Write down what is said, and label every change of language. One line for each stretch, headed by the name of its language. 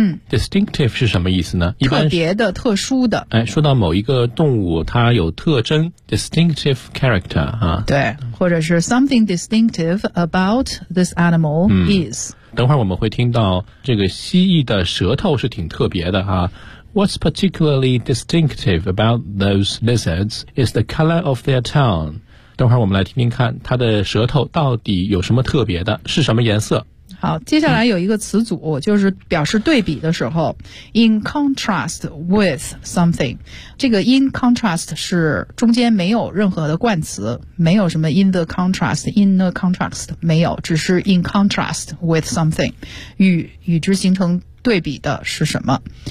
Chinese: distinctive 是什么意思呢？一般特别的、特殊的。说到某一个动物它有特征，
English: distinctive character
Chinese: 啊。对，或者是
English: something distinctive about this animal is。
Chinese: 等会儿我们会听到这个蜥蜴的舌头是挺特别的啊。
English: What's particularly distinctive about those lizards is the color of their tongue.
Chinese: 等会儿我们来听听看它的舌头到底有什么特别的，是什么颜色。好，接下来有一个词组，就是表示对比的时候
English: in contrast with something，
Chinese: 这个 in contrast 是中间没有任何的冠词，没有什么 in the contrast， in the contrast 没有，只是 in contrast with something， 与之形成对比的是什么。